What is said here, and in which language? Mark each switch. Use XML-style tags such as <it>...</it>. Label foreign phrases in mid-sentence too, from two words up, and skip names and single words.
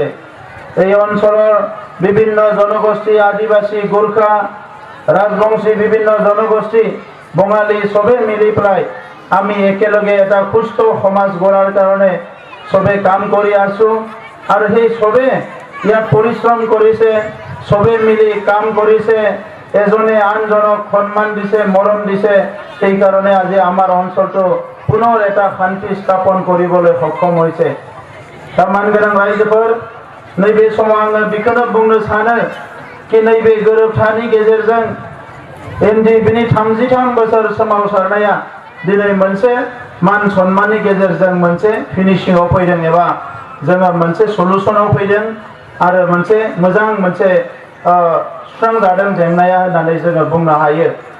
<as>এই অঞ্চলৰ বিভিন্ন জনগোষ্ঠী, আদিবাসী, গোৰ্খা, ৰাজবংশী বিভিন্ন জনগোষ্ঠী, বঙালী সবে মিলি পেলাই আমি একেলগে এটা সুস্থ সমাজ গঢ়াৰ কাৰণে সবে কাম কৰি আছো। আৰু সেই সবে ইয়াত পৰিশ্ৰম কৰিছে, সবে মিলি কাম কৰিছে, এজনে আনজনক সন্মান দিছে, মৰম দিছে। সেইকাৰণে আজি আমাৰ অঞ্চলটো পুনৰ এটা শান্তি স্থাপন কৰিবলৈ সক্ষম হৈছে।</as> <brx>दा मानगोनां रायजोफोर, नैबे समाव आङो बेखौनो बुंनो सानो कि नैबे गोरोबथानि गेजेरजों NDBनि 33 बोसोर सोमावसारनाया दिनै मोनसे मान सन्माननि गेजेरजों मोनसे फिनिशिंआव फैदों एबा जोङो मोनसे सलुशनाव फैदों आरो मोनसे मोजां मोनसे सुस्रांजादों जेंनाया होननानै जोङो बुंनो हायो।</brx>